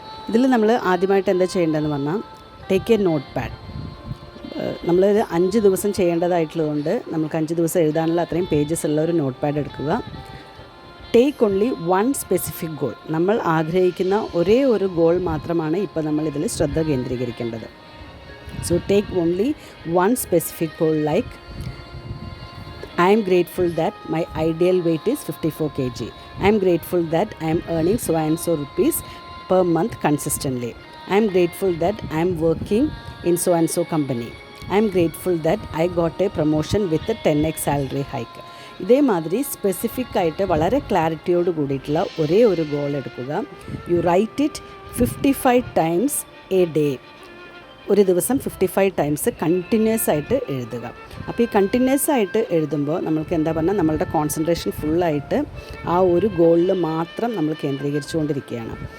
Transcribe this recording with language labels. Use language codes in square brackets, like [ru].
[ml] ഇതിൽ നമ്മൾ ആദ്യമായിട്ട് എന്താ ചെയ്യേണ്ടതെന്ന് പറഞ്ഞാൽ, [en] Take a note pad. [ml] നമ്മളിത് 5 ദിവസം ചെയ്യേണ്ടതായിട്ടുള്ളതുകൊണ്ട് നമുക്ക് 5 ദിവസം എഴുതാനുള്ള അത്രയും പേജസ് ഉള്ള ഒരു നോട്ട് പാഡ് എടുക്കുക. [en] Take only one specific goal. [ml] നമ്മൾ ആഗ്രഹിക്കുന്ന ഒരേ ഒരു ഗോൾ മാത്രമാണ് ഇപ്പോൾ നമ്മളിതിൽ ശ്രദ്ധ കേന്ദ്രീകരിക്കേണ്ടത്. [en] So take only one specific goal, like I am grateful that my ideal weight is 54 kg. I am grateful that I am earning so and so rupees per month consistently. I am grateful that I am working in so and so company. I am grateful that I got a promotion with a 10x salary hike. [ml] ഇതേമാതിരി specific ആയിട്ട് വളരെ ക്ലാരിറ്റിയോട് കൂടിയിട്ടുള്ള ഒരേ ഒരു goal എടുക്കുക. [en] You write it 55 times a day. [ml] ഒരു ദിവസം 55 times continuous ആയിട്ട് എഴുതുക. അപ്പോൾ ഈ കണ്ടിന്യൂസ് ആയിട്ട് എഴുതുമ്പോൾ നമ്മൾക്ക് എന്താ പറഞ്ഞാൽ, നമ്മളുടെ കോൺസെൻട്രേഷൻ ഫുള്ളായിട്ട് ആ ഒരു ഗോളിൽ മാത്രം നമ്മൾ കേന്ദ്രീകരിച്ചുകൊണ്ടിരിക്കുകയാണ്.